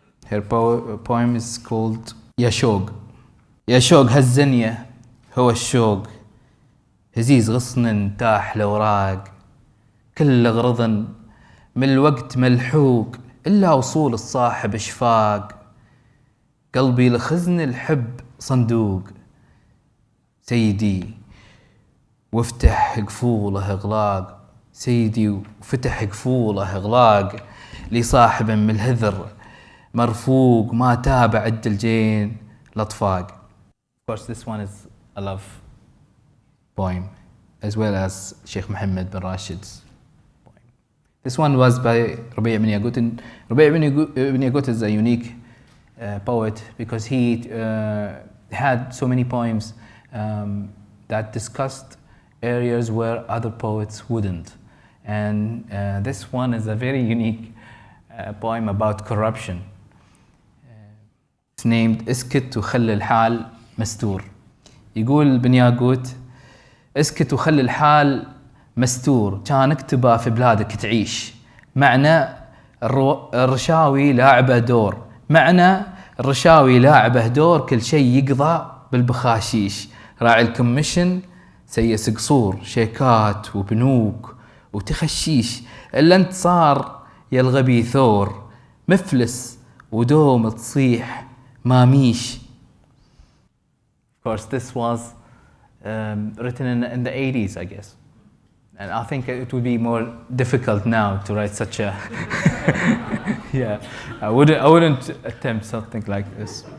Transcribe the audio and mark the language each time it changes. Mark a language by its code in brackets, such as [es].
[en] Her poem is called يا شوق. [ar] يا شوق هالزنية هو الشوق هزيز غصن تاح الأوراق كل غرض من الوقت ملحوق إلا وصول الصاحب إشفاق قلبي لخزن الحب صندوق سيدي وافتح قفوله إغلاق سيدي وفتح قفوله إغلاق لصاحب من الهذر مرفوق ما تابع عد الجين لطفاق. [en] Of course this one is a love poem as well as Sheikh Mohammed bin Rashid's poem. This one was by Rabi' ibn Yagut, and Rabi' ibn Yagut is a unique poet because he had so many poems that discussed areas where other poets wouldn't. And this one is a very unique poem about corruption. It's named [ar] اسكت وخلي الحال مستور. يقول بن ياقوت اسكت وخلي الحال مستور كان اكتبه في بلادك تعيش معنى الرشاوي لاعبه دور معنى الرشاوي لاعبه دور كل شيء يقضى بالبخاشيش راعي الكوميشن سيس قصور شيكات وبنوك وتخشيش الا انت صار يا الغبي ثور مفلس ودوم تصيح ماميش. [en] Of course this was written in the 80s I guess, and I think it would be more difficult now to write such a yeah, I wouldn't attempt something like this.